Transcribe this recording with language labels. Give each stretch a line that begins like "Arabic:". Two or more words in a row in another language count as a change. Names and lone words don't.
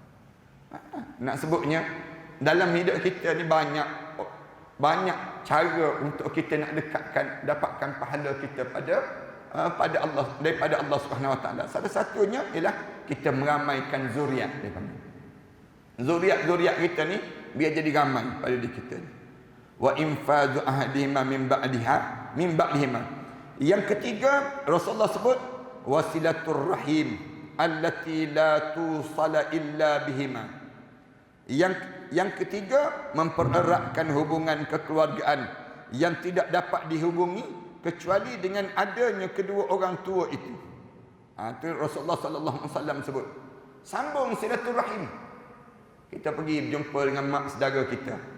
Malay: Nak sebutnya dalam hidup kita ni banyak cara untuk kita nak dapatkan pahala kita pada Allah, daripada
Arabic: الله سبحانه وتعالى.
Malay: Salah satunya ialah kita meramaikan zuriat dia panggil. Zuriat kita ni biar jadi ramai pada diri kita ni.
Arabic: وإنفاذ عهدهما من بعدهما.
Malay: Yang ketiga Rasulullah sebut
Arabic: وصلة الرحم التي لا توصل إلا بهما.
Malay: Yang ketiga mempereratkan hubungan kekeluargaan yang tidak dapat dihubungi kecuali dengan adanya kedua orang tua itu. Itu Rasulullah
Arabic: صلى الله عليه وسلم
Malay: sebut. Sambung silaturahim. Kita pergi berjumpa dengan mak saudara kita.